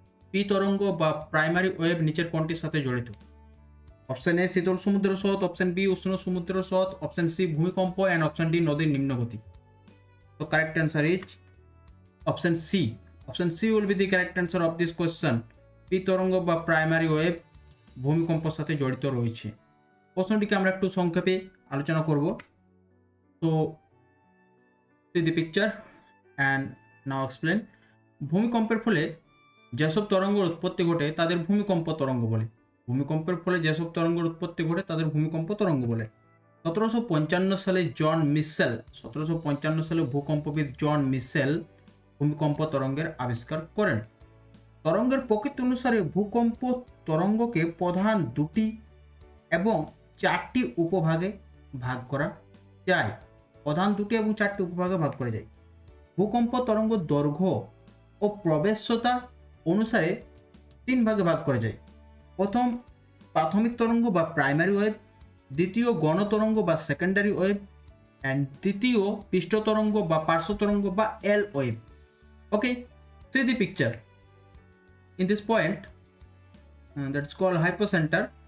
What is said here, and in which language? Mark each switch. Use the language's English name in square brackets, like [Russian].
[Bangla] P তরঙ্গ বা primary wave নিচের কোনটির সাথে জড়িত? অপশন এ শীতল সমুদ্র স্রোত, অপশন বি উষ্ণ সমুদ্র স্রোত, অপশন সি ভূমিকম্প অ্যান্ড অপশন ডি নদীর নিম্নগতি। [English] তো correct answer is option C. Option C will be the correct answer of this question. [Bangla] P তরঙ্গ বা প্রাইমারি ওয়েভ ভূমিকম্পের সাথে জড়িত রয়েছে। প্রশ্নটিকে আমরা একটু সংক্ষেপে আলোচনা করব। [English] তো see the picture and now explain. [Bangla] ভূমিকম্পের ফলে যেসব তরঙ্গের উৎপত্তি ঘটে তাদের ভূমিকম্প তরঙ্গ বলে। ভূমিকম্পের ফলে যেসব তরঙ্গের উৎপত্তি ঘটে তাদের ভূমিকম্প তরঙ্গ বলে। 1755 সালে ভূকম্পবিদ জন মিশেল ভূমিকম্প তরঙ্গের আবিষ্কার করেন। তরঙ্গের প্রকৃতি অনুসারে ভূকম্প তরঙ্গকে প্রধান দুটি এবং চারটি উপভাগে ভাগ করা যায়। প্রধান দুটি এবং চারটি উপভাগে ভাগ করা যায়। ভূকম্প তরঙ্গ দৈর্ঘ্য ও প্রবেশ্যতা অনুসারে তিন ভাগে ভাগ করা যায়। প্রথম প্রাথমিক তরঙ্গ বা প্রাইমারি ওয়েভ, দ্বিতীয় গণ তরঙ্গ বা সেকেন্ডারি ওয়েভ, অ্যান্ড তৃতীয় পৃষ্ঠ তরঙ্গ বা পার্শ্ব তরঙ্গ বা এল wave. [English] Okay, see the picture. In this point that's called hypocenter.